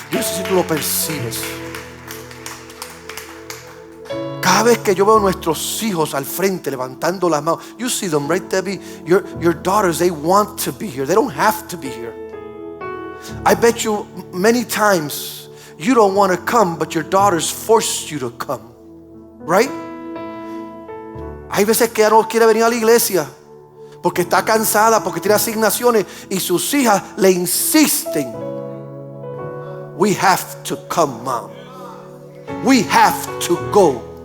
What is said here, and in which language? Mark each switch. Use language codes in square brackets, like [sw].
[es] Yo no sé si tú lo percibes. Cada vez que yo veo a nuestros hijos al frente levantando las manos, [en] you see them, right, [es] Debbie? [en] Your daughters, they want to be here. They don't have to be here. I bet you many times you don't want to come, but your daughters forced you to come, right? [es] Hay veces que ella no quiere venir a la iglesia porque está cansada, porque tiene asignaciones, y sus hijas le insisten. [en] We have to come, mom. We have to go.